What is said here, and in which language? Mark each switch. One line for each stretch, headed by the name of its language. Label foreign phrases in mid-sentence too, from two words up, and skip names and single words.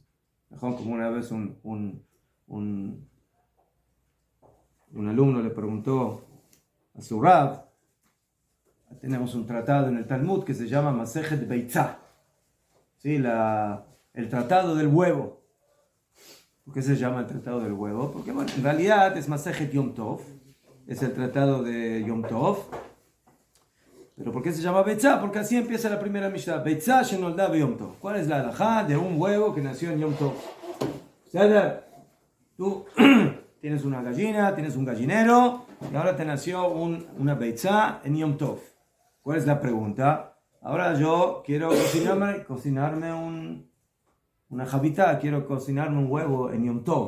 Spanish: Mejor, como una vez un alumno le preguntó a su Rab, tenemos un tratado en el Talmud que se llama Masejet Beitzah, ¿sí?, el tratado del huevo. ¿Por qué se llama el tratado del huevo? Porque, bueno, en realidad es Masejet Yom Tov, es el tratado de Yom Tov. ¿Pero por qué se llama Beitzah? Porque así empieza la primera Mishnah.
Hebrew: ביצה שנולדה ביום טוב.
Spanish: ¿Cuál es la halajá de un huevo que nació en Yom Tov? Tú tienes una gallina, tienes un gallinero, y ahora te nació una Beitzah en Yom Tov. ¿Cuál es la pregunta? Ahora yo quiero cocinarme una javita, quiero cocinarme un huevo en Yom Tov.